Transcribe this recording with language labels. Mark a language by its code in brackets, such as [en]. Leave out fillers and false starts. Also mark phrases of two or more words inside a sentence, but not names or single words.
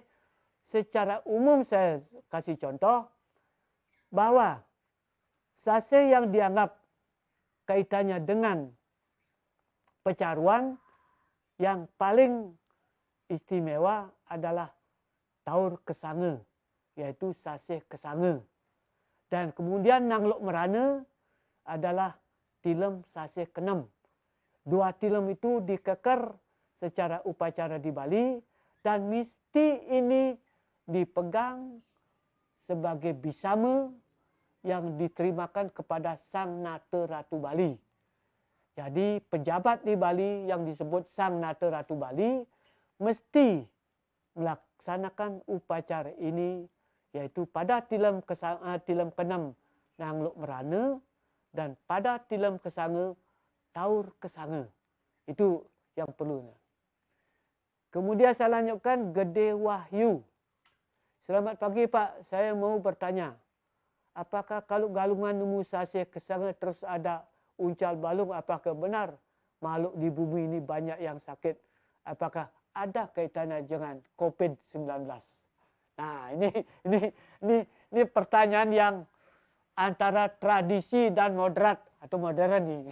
[id] Secara umum saya kasih contoh, bahwa sasih yang dianggap kaitannya dengan pecaruan, yang paling istimewa adalah Taur Kesange, yaitu sasih Kesange. Dan kemudian Nanglok Merana adalah tilem sasih ke-6. 2 tilem itu dikeker secara upacara di Bali dan mesti ini dipegang sebagai bisama yang diterimakan kepada Sang Nata Ratu Bali. Jadi pejabat di Bali yang disebut Sang Nata Ratu Bali mesti melaksanakan upacara ini, yaitu pada tilem ke-6 Nanglok Merana dan pada tilem Kesange Taur Kesange. Itu yang perlu. Kemudian saya lanjutkan Gede Wahyu. Selamat pagi Pak, saya mau bertanya. Apakah kalau galungan nemu sasih kesanga terus ada uncal balung, apakah benar makhluk di bumi ini banyak yang sakit? Apakah ada kaitannya dengan COVID-19? Nah, ini pertanyaan yang antara tradisi dan moderat atau modern nih.